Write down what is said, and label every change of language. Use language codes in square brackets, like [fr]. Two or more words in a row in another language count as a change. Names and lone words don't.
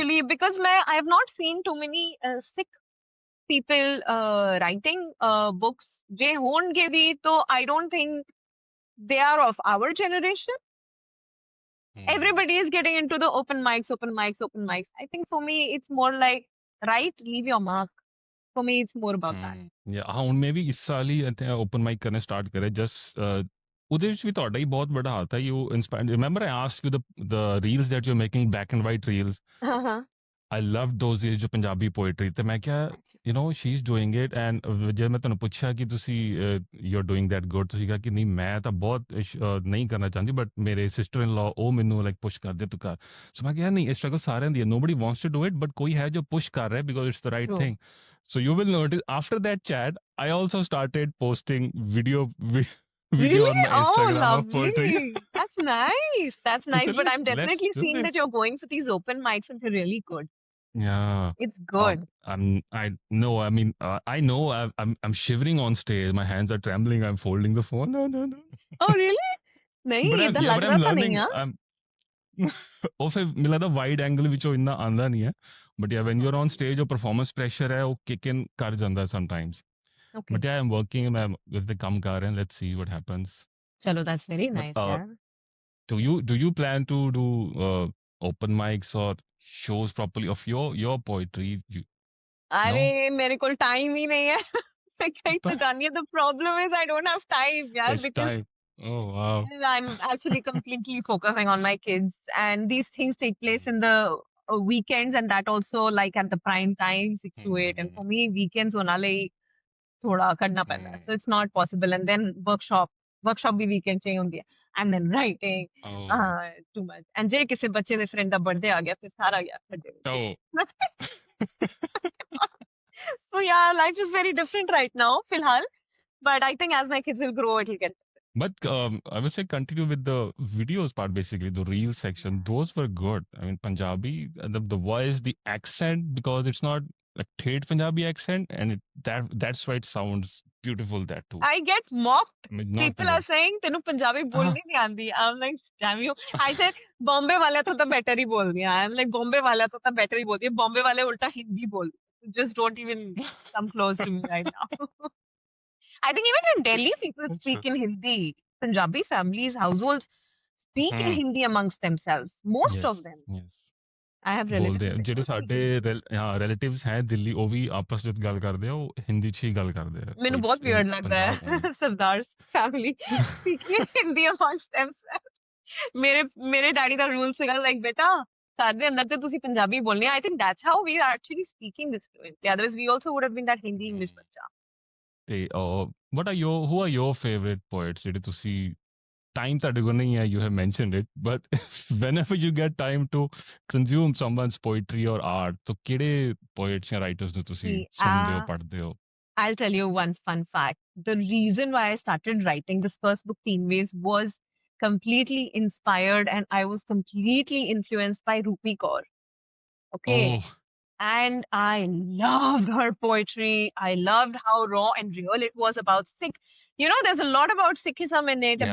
[en] actually because I have not seen too many Sikh people writing books. They won't give it, so I don't think they are of our generation. hmm, Everybody is getting into the open mics, open mics, open mics. I think for me, it's more like, right, leave your mark. For me, it's more about that. yeah, [pa] ਹੁਣ ਮੈਂ ਵੀ ਇਸ ਸਾਲ ਹੀ ਓਪਨ ਮਾਈਕ ਕਰਨੇ ਸਟਾਰਟ ਕਰੇ ਜਸਟ ਉਹਦੇ ਵਿੱਚ ਵੀ ਤੁਹਾਡਾ ਹੀ ਬਹੁਤ ਵੱਡਾ ਹੱਥ ਹੈ [en] you inspire remember I ask you the reels that you're making black and white reels. Uh-huh. I loved those days [pa] ਜੋ ਪੰਜਾਬੀ poetry ਤੇ ਮੈਂ ਕਿਹਾ [en] she's doing it and [pa] ਜੇ ਮੈਂ ਤੁਹਾਨੂੰ ਪੁੱਛਿਆ ਕਿ ਤੁਸੀਂ [en] you're doing that good [pa] ਤੁਸੀਂ ਕਿਹਾ ਕਿ ਨਹੀਂ ਮੈਂ ਤਾਂ ਬਹੁਤ ਨਹੀਂ ਕਰਨਾ ਚਾਹੁੰਦੀ ਬਟ ਮੇਰੇ [en] sister in law [pa] ਉਹ ਮੈਨੂੰ [en] like push [pa] ਕਰਦੇ ਤੂੰ ਕਰ ਸੋ ਮੈਂ ਕਿਹਾ ਨਹੀਂ ਇਹ ਸਟਰਗਲ ਸਾਰਿਆਂ ਦੀ ਹੈ [en] nobody wants to do it but [pa] ਕੋਈ ਹੈ ਜੋ ਪੁਸ਼ ਕਰ ਰਿਹਾ [en] because it's the right True. thing. So you will notice after that chat I also started posting video Really? on my Oh, Instagram of poetry. lovely. That's nice. That's I nice. said, But I'm let's definitely do seeing that this. you're going for these open mics and they're really good. Yeah. It's good. I know. I mean, I know. I'm shivering on stage. My hands are trembling. I'm folding the phone. No. Oh, really? But [hi] नहीं, इतना लग [en] I'm [hi] रहा था नहीं [en] learning. [hi] हाँ? [pa] I'm ਉਹ ਫਿਰ ਮੈਨੂੰ ਲੱਗਦਾ [en] wide angle [pa] ਵਿੱਚੋਂ ਇੰਨਾ ਆਂਦਾ ਨਹੀਂ ਹੈ [en] but yeah when you are on Okay. [pa] ਸਟੇਜ ਉਹ [en] performance pressure [pa] ਹੈ ਉਹ [en] kick in [pa] ਕਰ ਜਾਂਦਾ ਸਮਟਾਈਮਸ [en] Okay. but yeah I'm working ਮੈਂ with the [pa] ਕੰਮ ਕਰ ਰਿਹਾ [en] let's see what happens Chalo, that's very ਬਟ nice, yeah. do you plan to do open mics or shows properly of your poetry? No. [hi] अरे मेरे को टाइम ही नहीं है मैं कहीं तो जानी है [en] the problem is I don't have time [hi] यार [en] It's because time. Oh, wow. I'm actually completely focusing on my kids and these things take place in the weekends and that also like at the prime time 6 to 8 and for me weekends [pa] ਹੋਣਾ ਥੋੜ੍ਹਾ ਕਰਨਾ ਪੈਂਦਾ [en] so it's not possible and then workshop भी weekend [pa] ਚਾਹੀਦੀ ਹੋਂਦੀ ਹੈ [en] and then writing Oh. too much and [pa] ਜੇ ਕਿਸੇ ਬੱਚੇ ਦੇ friend दा birthday ਆ ਗਿਆ ਫਿਰ ਸਾਰਾ ਗਿਆ Oh. [en] so yeah life is very different right now फिलहाल but I think as my kids will grow it'll get But I would say continue with the videos part, basically the reel section. Those were good. I mean, Punjabi, the voice, the accent, because it's not a Thet Punjabi accent, and that's why it sounds beautiful. That too. I get mocked. I mean, not People are Punjabi. saying [pa] ਤੈਨੂੰ ਪੰਜਾਬੀ ਬੋਲਣੀ ਨਹੀਂ ਆਂਦੀ. [en] I'm like, damn you. I said [hi] बॉम्बे वाले तो [en] better [hi] ही बोल दिया. [en] I'm like [hi] बॉम्बे वाले तो better ही बोल दिया. बॉम्बे वाले उल्टा हिंदी बोल. [en] Just don't even come close to me right now. I think even in Delhi people That's speak true. in Hindi. Punjabi families, households speak in Hmm. Hindi amongst themselves. Most of Yes. them. Yes. I have relatives [pa] ਬੋਲਦੇ ਆ [en] who [pa] ਜਿਹੜੇ [en] speak [pa] ਸਾਡੇ [en] Hindi. [pa] ਰਿਲੇਟਿਵਸ ਹੈ ਦਿੱਲੀ ਉਹ ਵੀ ਆਪਸ ਵਿੱਚ ਗੱਲ ਕਰਦੇ ਆ ਉਹ ਹਿੰਦੀ 'ਚ ਹੀ ਗੱਲ ਕਰਦੇ ਆ ਸੋ ਮੈਨੂੰ [en] ਇਟਸ [hi] बहुत [en] ਇਨ [hi] weird लगता [en] ਪੰਜਾਬ है सरदार्स family speaking Hindi amongst themselves. [pa] ਮੇਰੇ ਡੈਡੀ ਦਾ ਰੂਲ ਸੀਗਾ ਲਾਈਕ ਬੇਟਾ ਘਰ ਦੇ ਅੰਦਰ ਤੇ ਤੁਸੀਂ ਪੰਜਾਬੀ ਬੋਲਣੀ [en] I think that's how we are actually speaking this fluently otherwise we also would have been that Hindi English ਬੱਚਾ [pa] ਤੇ [en] who are your favorite poets [pa] ਜਿਹੜੇ ਤੁਸੀਂ time ਤੁਹਾਡੇ ਕੋਲ ਨਹੀਂ ਹੈ, [en] you have mentioned it, but whenever you get time to consume someone's poetry or art, [pa] ਤਾਂ ਕਿਹੜੇ poets ਜਾਂ writers ਨੂੰ ਤੁਸੀਂ [en] See, [pa] ਸੁਣਦੇ ਹੋ, ਪੜ੍ਹਦੇ ਹੋ? [en] I'll tell you one fun fact. The reason why I started writing this first book, Teen Waves, was completely inspired and I was completely influenced by Rupi Kaur. Okay. Oh, And I loved her poetry. I loved how raw and real it was about Sikh. You know, there's a lot about Sikhism in it,